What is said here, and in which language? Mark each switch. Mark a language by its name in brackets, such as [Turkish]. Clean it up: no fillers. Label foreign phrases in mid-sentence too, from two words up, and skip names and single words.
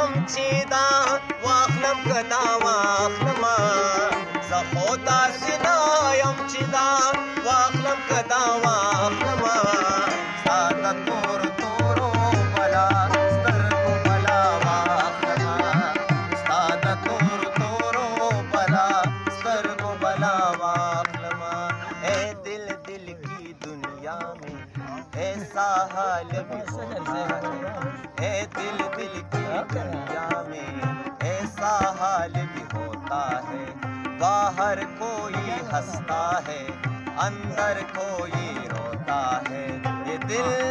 [Pashto] چې دا واخلم که دا واخلمه زه خو داسې نه یم چې دا واخلم که دا واخلمه ستا د تورو تورو بلا سترګو بلا واخلمه ستا د تورو تورو بلا سترګو بلا واخلمه [Urdu] اے دل دل کی دنیا میں ایسا حال بھی ہوتا ہے اے دل دل کی دنیا میں ایسا حال بھی ہوتا ہے باہر کوئی ہنستا ہے اندر کوئی روتا ہے یہ دل